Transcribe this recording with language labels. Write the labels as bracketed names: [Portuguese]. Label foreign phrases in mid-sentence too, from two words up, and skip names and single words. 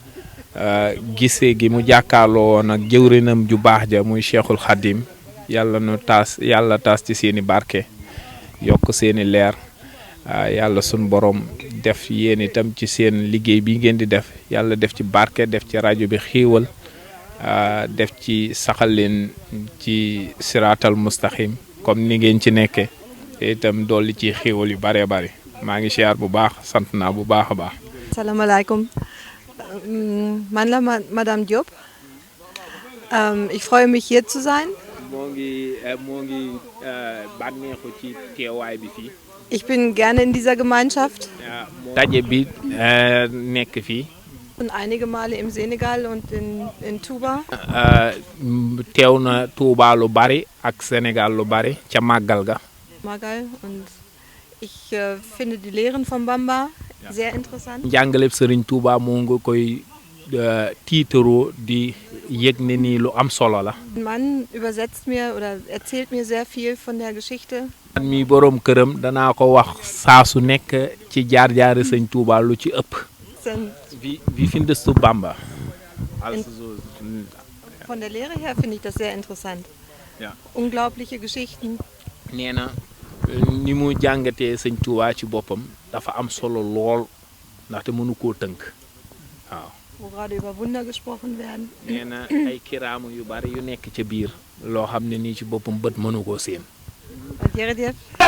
[Wolof] gisee gi mu jàkkaarloo woon ak jëwrinam ju baax ja muy Cheikhul Khadim yàlla taas ci seeni barke yokk seeni leer yàlla sunu borom def yéen itam ci seen liggéey bi ngeen di def yàlla def ci barke def ci rajo bi xiiwal def ci saxal leen ci [Arabic] الصراط المستقيم [Wolof] comme ni ngeen ci nekkee te itam dolli ci xiiwal yu bëree bëri maa ngi siyaar bu baax sant naa bu baax a baax. Assalamualaikum. Man la Madame Diop. [German] Ich freue mich hier zu sein. [Wolof] moo ngi bànneexu ci teewaay bi fii. [German] Ich bin gerne in dieser Gemeinschaft. [Wolof] daje bi nekk fii. [German] Und einige Male im Senegal und in Touba. [Wolof] teew na Touba lu bari ak Sénégal lu bari ca màggal ga. [German] Magal und ich finde die Lehren von Bamba sehr interessant. [Wolof] njàngaleb Serigne Touba moo nga koy tiitaroo di yëg ne nii lu am solo la. [German] Mein Mann übersetzt mir oder erzählt mir sehr viel von der Geschichte. [Wolof] man mi borom këram danaa ko wax saa su nekk ci jaar-jaari Sëñ Touba lu ci ëpp. [German] Wie findest du Bamba? Von der Lehre her finde ich das sehr interessant. Ja. Unglaubliche Geschichten. [Wolof] nee na ni mu jàngatee Sëñ Touba ci boppam dafa am solo lool ndaxte mënu koo tënk waaw. [German] Wo gerade über Wunder gesprochen werden. [Wolof] nee na ay kiraamu yu bari yu nekk ca biir loo xam ne nii ci boppam bët mënu koo séen. jërëjëf.